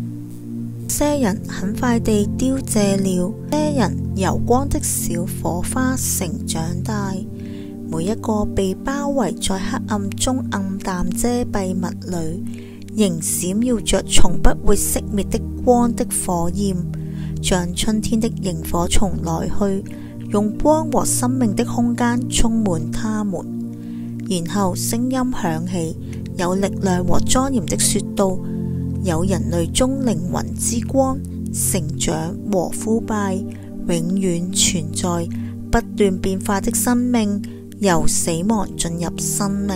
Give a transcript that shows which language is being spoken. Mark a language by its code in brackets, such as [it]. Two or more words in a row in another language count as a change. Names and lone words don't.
[zh] 些人很快地凋謝了，些人由光的小火花成長大。每一個被包圍在黑暗中暗淡遮蔽物裏，仍閃耀着從不會熄滅的光的火焰，像春天的螢火蟲來去，用光和生命的空間充滿他們。然後聲音響起，有力量和莊嚴的說道：有人類中靈魂之光，成長和腐敗，永遠存在，不斷變化的生命，由死亡進入生命。